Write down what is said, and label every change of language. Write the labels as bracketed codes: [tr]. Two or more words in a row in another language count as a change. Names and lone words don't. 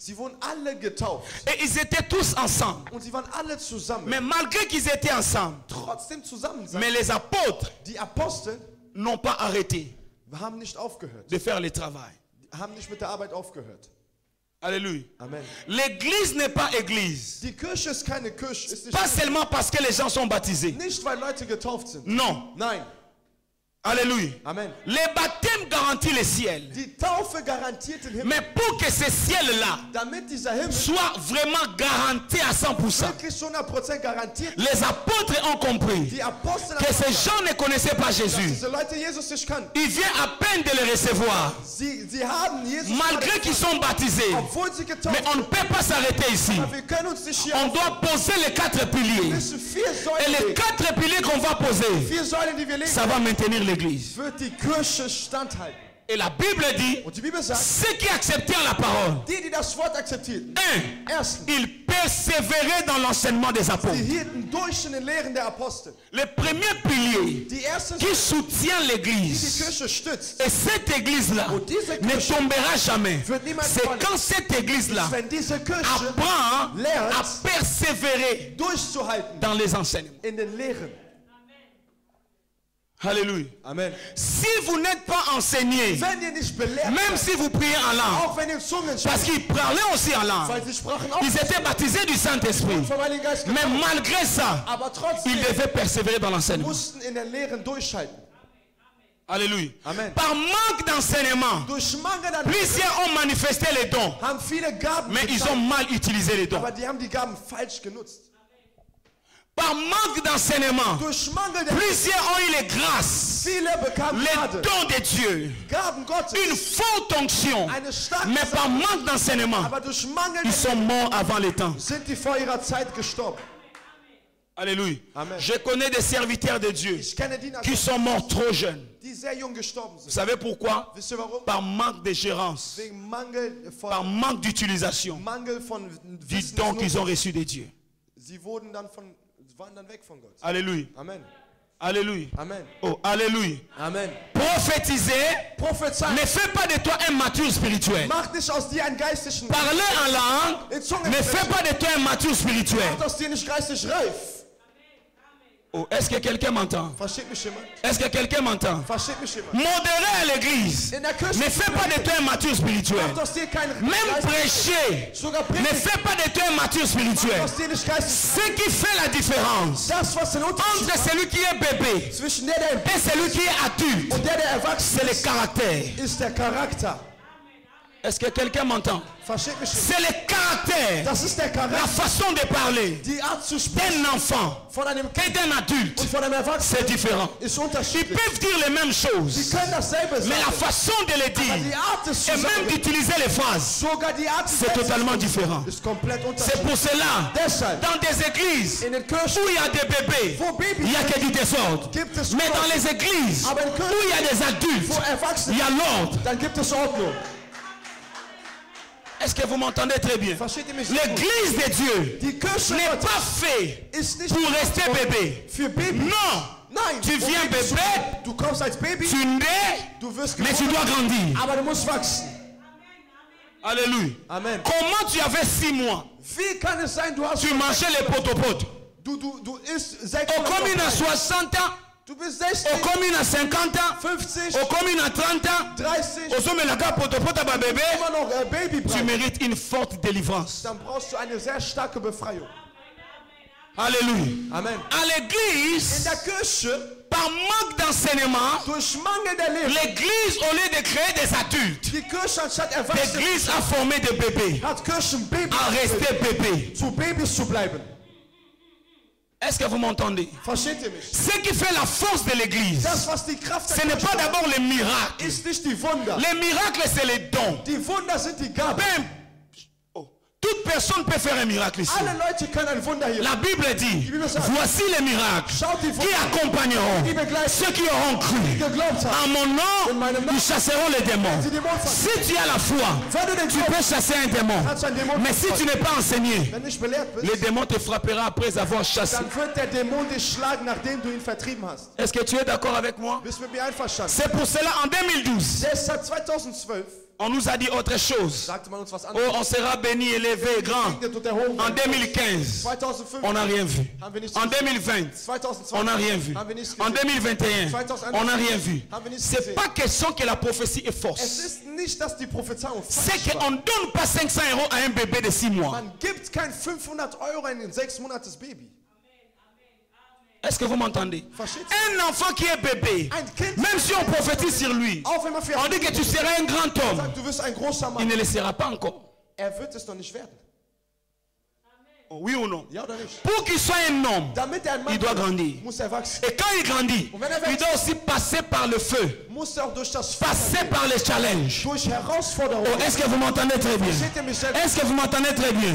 [de] sie wurden alle getauft. [fr] Et ils étaient tous ensemble. [de] Und sie waren alle zusammen. [fr] Mais malgré qu'ils étaient ensemble, [de] Trotzdem zusammen sein. [fr] mais les apôtres [de] Die Apostel [fr] n'ont pas arrêté [de] haben nicht aufgehört. [fr] de faire le travail. [de] Haben nicht mit der Arbeit aufgehört. [fr] Alléluia. [de] Amen. [fr] L'église n'est pas église. [de] Die Kirche ist keine Kirche. Ist nicht, [fr] Pas seulement parce que les gens sont baptisés. [de] nicht weil Leute getauft sind. [fr] Non. [de] Nein. [fr] Alléluia. [de] Amen. [fr] Le baptême garantit le ciel. [de] Die Taufe garantiert den Himmel. [fr] Mais pour que ce ciel-là [de] Damit dieser Himmel [fr] soit vraiment garanti à 100%, [de] wirklich 100% garantiert, [fr] les apôtres ont compris [de] die Apostel [fr] que ces gens ne connaissaient pas [de] dass [fr] Jésus. [de] diese Leute Jesus nicht kannten. [fr] Il vient à peine de le recevoir, [de] Sie haben Jesus [fr] malgré qu'ils sont baptisés. [de] obwohl sie getauft [fr] Mais on ne [de] sind. [fr] peut pas s'arrêter ici. [de] Aber wir können uns nicht hier [fr] On doit poser les 4 piliers. [de] müssen 4 [fr] Et [de] Säulen [fr] les [de] legen. [fr] 4 piliers qu'on va poser, [de] 4 Säulen, die wir legen, [fr] ça va maintenir l'église. [de] wird die Kirche standhalten. [fr] Et la Bible dit, [de] Und die Bibel sagt, [fr] ceux qui acceptèrent la parole, [de] die das Wort akzeptierten, [fr] 1, [de] erstens, [fr] ils persévéraient dans l'enseignement des [de] die [fr] apôtres. [de] hielten durch in den Lehren der Apostel. [fr] Le premier pilier [de] Die erste, [fr] qui soutient [de] die [fr] l'église, [de] Kirche stützt, [fr] et cette église-là [de] Und diese [fr] ne [de] Kirche [fr] tombera jamais, [de] wird niemals [fr] c'est [de] fallen. [fr] quand cette église-là [de] wenn diese Kirche [fr] apprend [de] lernt, [fr] à persévérer [de] durchzuhalten [fr] dans les enseignements. [de] in den Lehren. [fr] Alléluia. [de] Amen. [fr] Si vous n'êtes pas enseigné, [de] Wenn ihr nicht belehrt [fr] même [de] seid, [fr] si vous priez en langue, [de] auch wenn ihr Zungen [fr] parce [de] sprecht, [fr] qu'ils parlaient aussi en langue, [de] weil sie sprachen auch [fr] ils étaient baptisés du Saint-Esprit, [de] vom Heiligen Geist [fr] mais [de] getauft, [fr] malgré ça, [de] aber [fr] ils [de] trotzdem [fr] devaient persévérer dans l'enseignement. [de] mussten in den Lehren durchhalten. [fr] Alléluia. [de] Amen. [fr] Par manque d'enseignement, [de] Durch Mangel an [fr] plusieurs ont manifesté les dons, [de] haben viele Gaben [fr] mais ils [de] gezeigt, [fr] ont mal utilisé les dons. [de] aber die haben die Gaben falsch genutzt. [fr] Par manque d'enseignement, [de] Durch Mangel der [fr] plusieurs ont eu les grâces, [de] viele bekamen [fr] les [de] Gnade, [fr] dons de Dieu, [de] Gaben Gottes, [fr] une forte onction, [de] eine starke [fr] mais par [de] Sache, [fr] manque d'enseignement, [de] aber durch Mangel [fr] ils sont morts avant le temps. [de] sind die vor ihrer Zeit gestorben. [fr] Alléluia. [de] Amen. [fr] Je connais des serviteurs de Dieu [de] Ich kenne Diener, [fr] qui sont morts trop jeunes. [de] die sehr jung gestorben [fr] Vous [de] sind. [fr] savez pourquoi? [de] Wisst ihr warum? [fr] Par manque de gérance, [de] Wegen Mangel [fr] par [de] von, [fr] manque d'utilisation [de] Mangel von [fr] du don qu'ils ont reçu de Dieu. [de] Sie wurden dann waren dann weg von Gott. [fr] Alléluia. [de] Amen. [fr] Alléluia. [de] Amen. [fr] Oh, alléluia. [de] Amen. [fr] Prophétiser [de] Prophezei. [fr] ne fait pas de toi un mature spirituel. [de] Macht nicht aus dir einen geistlichen [fr] Parler en langue [de] in Zungen [fr] ne fait [de] sprechen. [fr] pas de toi un mature spirituel. [de] Macht aus dir nicht geistig reif. [fr] Oh, est-ce que quelqu'un m'entend? [de] Versteht mich jemand? [fr] Est-ce que quelqu'un m'entend? [de] Versteht mich jemand? [fr] Modérer à l'église [de] In der Kirche [fr] ne fait pas de toi un mature spirituel. [de] macht aus dir kein [fr] Même prêcher [de] sogar [fr] ne [de] predigen [fr] fait pas de toi un mature [de] macht [fr] spirituel. [de] aus dir nicht geistig. [fr] Ce qui fait la différence [de] Das, was den Unterschied [fr] entre [de] macht [fr] celui qui est bébé [de] zwischen der im [fr] et celui qui est adulte, [de] und der erwachsen [fr] c'est le [de] ist, [fr] caractère. [de] ist der Charakter. [fr] Est-ce que quelqu'un m'entend? [de] Versteht mich? [fr] C'est le caractère, [de] Das ist der [fr] la [de] Charakter, [fr] façon de parler [de] die Art zu sprechen [fr] d'un enfant [de] von einem [fr] et [de] Kind [fr] d'un adulte. [de] und von einem [fr] C'est [de] Erwachsenen [fr] différent. [de] ist [fr] Ils [de] unterschiedlich. [fr] peuvent dire les mêmes [de] Sie [fr] choses, [de] können dasselbe [fr] mais la [de] sagen, [fr] façon de le [de] aber die [fr] dire [de] Art des [fr] et même [de] Zusammenhangs, [fr] d'utiliser les phrases, [de] sogar die Art des [fr] c'est totalement [de] Satzes [fr] différent. [de] ist komplett [fr] C'est [de] unterschiedlich. [fr] pour cela, [de] Deshalb, [fr] dans des églises [de] in den Kirchen, [fr] où il y a des bébés, [de] wo Babys [fr] il n'y a que [de] sind, [fr] du désordre. [de] gibt es [fr] Mais dans [de] Ordnung. [fr] les églises [de] Aber in [fr] où [de] Kirchen, [fr] il y a des adultes, [de] wo Erwachsene, [fr] il y a l'ordre. [de] dann gibt es Ordnung. [fr] Est-ce que vous m'entendez très bien? [de] Versteht ihr mich? [fr] L'église de Dieu [de] Die Kirche [fr] n'est [de] Gottes [fr] pas faite [de] ist nicht [fr] pour rester bébé. [de] für Babys. [fr] Non! [de] Nein, [fr] Tu viens [de] um Babys zu [fr] Bébé, [de] bleiben. Du kommst als Baby, [fr] Tu nais, [de] du wirst [fr] mais tu [de] geboren, [fr] dois grandir. [de] aber du musst wachsen. [fr] Alléluia. [de] Amen. [fr] Comment tu avais 6 mois? [de] Wie kann es sein, du hast [fr] Tu mangeais les potopotes. [de] du isst 6 [fr] Au commune à 60 ans, [de] Du bist [fr] au [de] 60, [fr] commune à 50 ans, [de] 50, [fr] au commune à 30 ans, [de] 30, [fr] au sommet de la carte potopote à ma bébé, [de] immer noch Baby [fr] tu [de] brauchst, [fr] mérites une forte délivrance. [de] dann brauchst du eine sehr starke Befreiung. [fr] Alléluia. [de] Amen. [fr] À [de] In [fr] l'église, [de] der Kirche, [fr] par manque d'enseignement, [de] durch Mangel der Lehre, [fr] l'église, au lieu de créer des adultes, [de] die Kirche anstatt Erwachsene [fr] l'église a formé des bébés [de] hat Kirchen Babys, [fr] à rester bébés. [de] zu Babys zu bleiben. [fr] Est-ce que vous m'entendez? [de] Versteht ihr mich? [fr] Ce qui fait la force de l'église, [de] Das, was die Kraft [fr] ce [de] der [fr] n'est [de] Kirche [fr] pas [de] macht, [fr] d'abord les miracles. [de] ist nicht die Wunder. [fr] Les miracles, c'est les dons. [de] Die Wunder sind die Gaben. [fr] Toute personne peut faire un miracle ici. [de] Alle Leute können ein Wunder hier. [fr] La Bible dit, voici les miracles [de] Schaut die [fr] qui [de] Wunder, [fr] accompagneront [de] die begleiten, [fr] ceux qui auront [de] die [fr] cru. [de] geglaubt [fr] En [de] haben. [fr] mon nom, ils chasseront les démons. [de] Sie Dämonen [fr] Si [de] vertreiben. [fr] tu as la foi, [de] Wenn du den [fr] tu peux chasser un démon. [de] kannst du einen Dämon [fr] Mais si tu [de] vertreiben. [fr] n'es pas enseigné, [de] Wenn du nicht belehrt bist, [fr] le démon te frappera après avoir chassé. [de] dann wird der Dämon dich schlagen, nachdem du ihn vertrieben hast. [fr] Est-ce que tu es d'accord avec moi? [de] Bist du mit mir einverstanden? [fr] C'est pour cela, en 2012, [de] Deshalb 2012 [fr] on nous a dit autre chose. [de] sagte man uns was [fr] Oh, [de] anderes. [fr] on sera béni, élevé, grand. [de] Gesegnet und erhoben. [fr] En 2015, [de] 2005 [fr] on n'a rien vu. [de] haben wir nichts [fr] En [de] gesehen. [fr] 2020, [de] 2020 [fr] on n'a rien vu. [de] haben wir nichts [fr] En [de] gesehen. [fr] 2021, on n'a rien vu. C'est pas question que la prophétie est [de] Es [fr] fausse. [de] ist nicht, dass die Prophezeiung [fr] C'est [de] falsch war. [fr] qu'on ne donne pas 500 € à un bébé de 6 mois. [de] Man gibt kein 500 € an ein 6 Monates Baby. [fr] Est-ce que vous m'entendez? [de] Versteht ihr? [fr] Un enfant qui est bébé, [de] Ein Kind, [fr] même si on prophétise sur lui, [de] auch wenn man für [fr] on dit que tu seras un grand homme, [de] sagt, du wirst ein großer [fr] il [de] Mann, [fr] ne le sera pas encore. [de] wird es noch nicht werden. [fr] Oui ou non? [de] Ja oder nicht? [fr] Pour qu'il soit un homme, [de] Damit er ein Mann [fr] il doit [de] wird, [fr] grandir. [de] muss er wachsen. [fr] Et quand il grandit, il doit aussi passer par le feu, [de] Muss er auch durch das [fr] passer [de] Feuer [fr] par les challenges. [de] durch Herausforderungen. [fr] Oh, est-ce que vous m'entendez très bien? [de] Versteht ihr mich selbst? [fr] Est-ce que vous m'entendez très bien?